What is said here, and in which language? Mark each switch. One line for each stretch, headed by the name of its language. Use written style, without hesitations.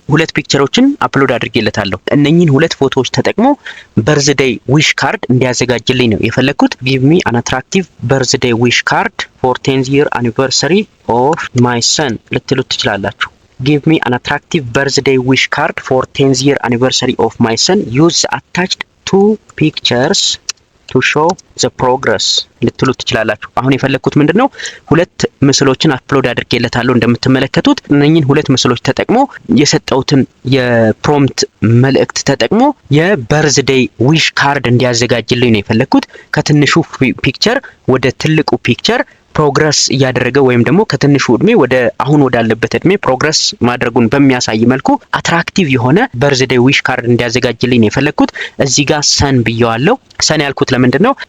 Amharic: ሁለት ፒክቸሮችን አፕሎድ አድርጌለታለሁ። እነኚህን ሁለት ፎቶዎች ተጠቅሞ በርዝዴይ ዊሽ ካርድ እንዲያዘጋጅልኝ ነው የፈለኩት።
English: ጊቭ ሚ አን አትራክቲቭ በርዝዴይ ዊሽ ካርድ ፎር 10th year anniversary of my son
Amharic: ልትሉት ትችላላችሁ።
English: Give me an attractive birthday wish card for 10th year anniversary of my son. Use the attached 2 pictures to show the progress
Amharic: ልትሉት ትችላላችሁ። አሁን የፈለኩት ምንድነው? ሁለት ምስሎችን አፕሎድ አድርጌለታለሁ እንደምትመለከቱት። እነኚህን ሁለት ምስሎች ተጠቅሞ የሰጠውትን የፕሮምፕት መልእክት ተጠቅሞ የበርዝዴይ ዊሽ ካርድ እንዲያዘጋጅልኝ ነው የፈለኩት። ከትንሹ ፒክቸር ወደ ትልቁ ፒክቸር ፕሮግረስ እያደረገ ወይም ደግሞ ከትንሹ እድሜ ወደ አሁን ወዳለበት እድሜ ፕሮግረስ ማድረጉን በሚያሳይ መልኩ አትራክቲቭ የሆነ በርዝዴይ ዊሽ ካርድ እንዲያዘጋጅልኝ ነው የፈለኩት። እዚህ ጋር ሰን ብየዋለሁ። ሰን ያልኩት ለምንድን ነው?